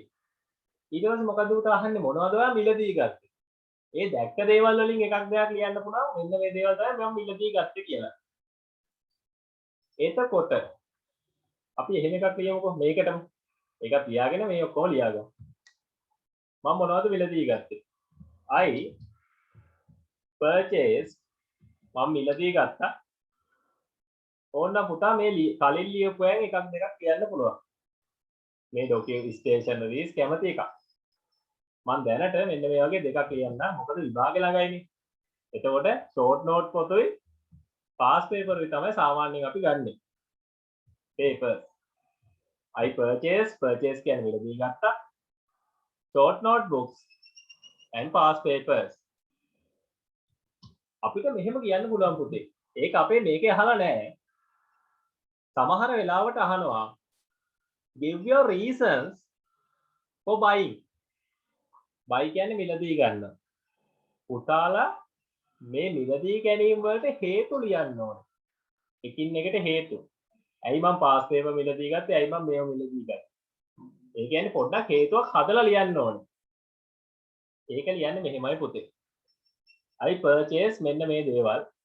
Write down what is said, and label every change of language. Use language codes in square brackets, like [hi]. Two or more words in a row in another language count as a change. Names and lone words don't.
[si] ඊට පස්සේ මොකද්ද පුතා අහන්නේ මොනවද ඔයා මිලදී ගත්තේ? ඒ දැක්ක දේවල් වලින් එකක් දෙකක් ලියන්න පුළුවන්. මෙන්න මේ දේවල් තමයි මම මිලදී ගත්තේ කියලා. එතකොට අපි එහෙම එකක් ලියමුකෝ මේකටම. ඒක තියාගෙන මේ ඔක්කොම ලියාගමු. මම මොනවද මිලදී ගත්තේ? [en] I purchased [si] මම මිලදී ගත්තා. ඕන්න පුතා මේ කලින් ලියපු අය එකක් දෙකක් කියන්න පුළුවන්. මේ [en] document stationeries [si] කැමති එකක්. මම දැනට මෙන්න මේ වගේ දෙකක් ලියන්න. මොකද විභාගේ ළඟයිනේ. එතකොට [en] short note [si] පොතේ [en] pass paper [si] එක තමයි සාමාන්‍යයෙන් අපි ගන්නෙ. [en] paper I purchase [si] කියන්නේ මිලදී ගත්තා. [en] short notebooks and past papers. [si] අපිට මෙහෙම කියන්න පුළුවන් පුතේ. ඒක අපේ මේකේ අහලා නැහැ. සමහර වෙලාවට අහනවා [en] give your reasons for buying. [si] buy කියන්නේ මිලදී ගන්න. පුතාලා මේ මිලදී ගැනීම වලට හේතු ලියන්න ඕනේ. එකින් එකට හේතු. ඇයි මම [en] pass paper [si] මිලදී ගත්තේ? ඇයි මම මේව මිලදී ගත්තේ? ඒ කියන්නේ පොඩ්ඩක් හේතුවක් හදලා ලියන්න ඕනේ. ඒක ලියන්නේ මෙහෙමයි පුතේ. [en] I purchase [si] මෙන්න මේ දේවල්.